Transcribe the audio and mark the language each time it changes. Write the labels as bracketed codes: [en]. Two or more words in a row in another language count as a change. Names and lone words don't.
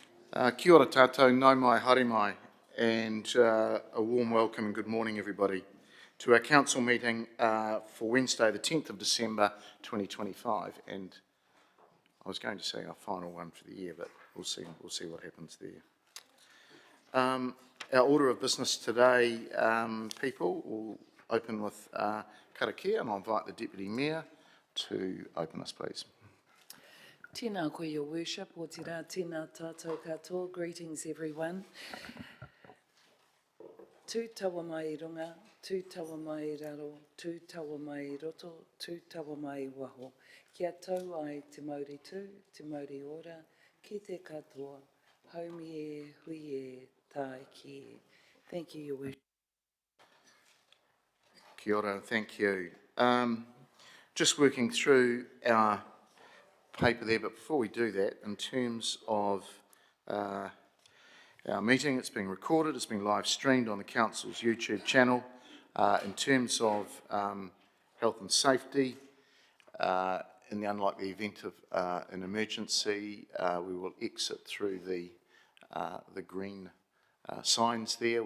[mi] Kia ora tātou, nau mai, haere mai, [en] and a warm welcome and good morning everybody to our council meeting for Wednesday the 10th of December 2025, and I was going to say our final one for the year, but we'll see what happens there. Our order of business today, people, will open with karakia, and I'll invite the Deputy Mayor to open us, please. [mi] Tēnā koe, [en] your worship, [mi] o te rā, tēnā tātou katoa, [en] greetings everyone. [mi] Tū tawa mai I runga, tū tawa mai I raro, tū tawa mai I roto, tū tawa mai I waho. Kia tau ai te mauri tū, te mauri ora, ki te katoa, haumi e, hui e, tāi ki e. [en] Thank you, your worship. [mi] Kia ora, [en] thank you. Just working through our paper there, but before we do that, in terms of our meeting, it's being recorded, it's been live streamed on the Council's YouTube channel. In terms of health and safety, in the unlikely event of an emergency, we will exit through the green signs there.